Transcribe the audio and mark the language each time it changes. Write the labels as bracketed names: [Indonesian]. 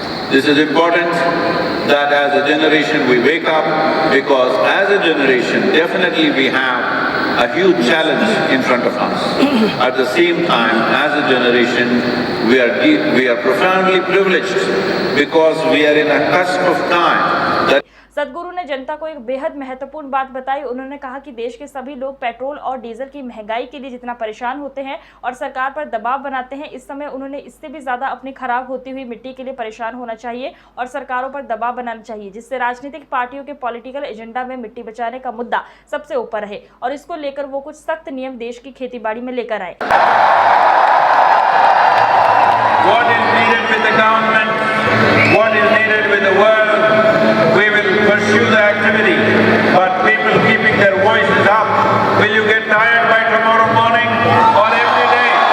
[English] This is important that as a generation we wake up, because as a generation, definitely we have a huge challenge in front of us. At the same time, as a generation, we are profoundly privileged because we are in a cusp of time that [Hindi] सदगुरु ने जनता को एक बेहद महत्वपूर्ण बात बताई। उन्होंने कहा कि देश के सभी लोग पेट्रोल और डीजल की महंगाई के लिए जितना परेशान होते हैं और सरकार पर दबाव बनाते हैं, इस समय उन्होंने इससे भी ज्यादा अपनी खराब होती हुई मिट्टी के लिए परेशान होना चाहिए और सरकारों पर दबाव बनाना चाहिए, जिससे राजनीतिक पार्टियों के पॉलिटिकल एजेंडा में मिट्टी बचाने का मुद्दा सबसे ऊपर रहे और इसको लेकर वो कुछ सख्त नियम देश की खेतीबाड़ी में लेकर आए। [English] What is needed with the government, what is needed with the world, we will pursue the activity, but people keeping their voices up, will you get tired by tomorrow morning or every day?